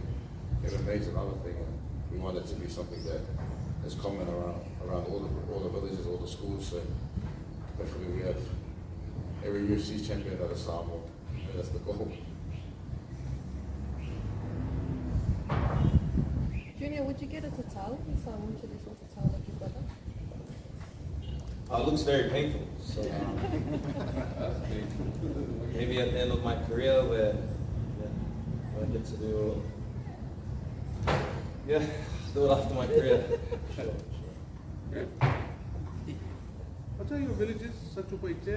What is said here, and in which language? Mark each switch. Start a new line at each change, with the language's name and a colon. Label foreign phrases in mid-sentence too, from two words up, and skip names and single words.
English: MMA is another thing, and we want it to be something that is common around all the villages, all the schools. So hopefully we have every UFC champion out of Samoa. That's the goal. Junior, would you get a tatau? Samoan traditional tatau like your brother? It looks very painful, so maybe at the end of my career where I get to do it after my career. Sure. What are your villages? Satupaitea?